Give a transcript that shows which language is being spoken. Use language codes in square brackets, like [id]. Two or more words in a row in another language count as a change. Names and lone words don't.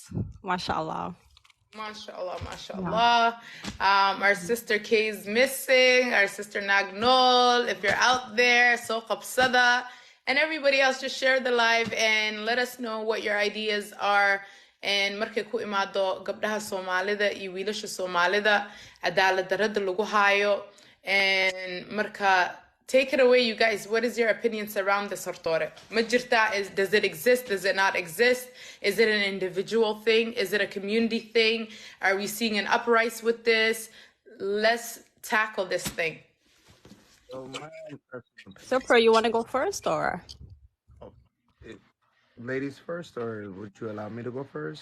[en] MashaAllah. MashaAllah, MashaAllah. Our sister Kay is missing. Our sister Nagnol, if you're out there, Soqab Sada, and everybody else, just share the live and let us know what your ideas are. [so] And markay ku imaado gabdhaha Soomaalida iyo wiilasha Soomaalida cadaalad darrada lagu hayo. [en] And marka, take it away, you guys. What is your opinions around this, [so] Hortore? Ma jirta, [en] does it exist? Does it not exist? Is it an individual thing? Is it a community thing? Are we seeing an uprise with this? Let's tackle this thing. So, Pro, you want to go first, or? Ladies first, or would you allow me to go first?